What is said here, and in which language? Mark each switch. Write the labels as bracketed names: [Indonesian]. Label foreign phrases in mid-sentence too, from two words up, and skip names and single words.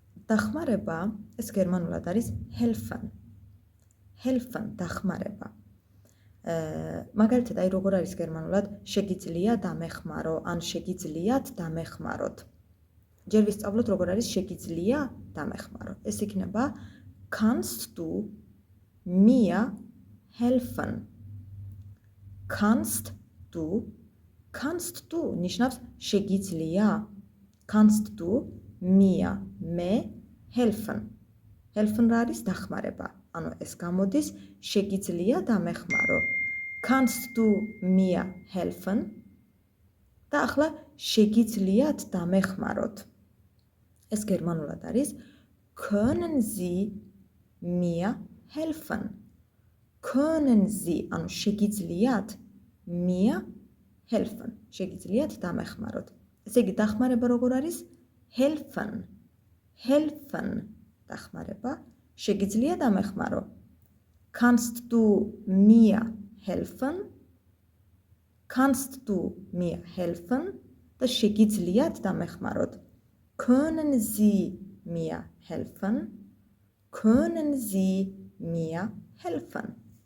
[Georgian] დახმარება ეს გერმანულად არის [German] helfen. helfen [Georgian] დახმარება. მაგალითად, როგორ არის გერმანულად შეგიძლია დამეხმარო ან შეგიძლიათ დამეხმაროთ. ჯერ ვისწავლოთ როგორ არის შეგიძლია დამეხმარო. ეს იქნება [German] kannst du mir helfen? kannst du [Georgian] ნიშნავს შეგიძლია. [German] kannst du mir მე helfen? [Georgian] helfen რა არის დახმარება. ანუ ეს გამოდის შეგიძლია დამეხმარო. [German] kannst du mir helfen? [Georgian] და ახლა შეგიძლიათ დამეხმაროთ. ეს გერმანულად არის [German] können Sie mir helfen? können Sie [Georgian] ანუ შეგიძლიათ [German] mir helfen? [Georgian] შეგიძლიათ დამეხმაროთ. ესე იგი დახმარება როგორ არის? [German] helfen. helfen დახმარება. [Georgian] შეგიძლია დამეხმარო. [German] kannst du mir helfen? kannst du mir helfen? [Georgian] და შეგიძლიათ დამეხმაროთ. [German] können Sie mir helfen? können Sie mir helfen?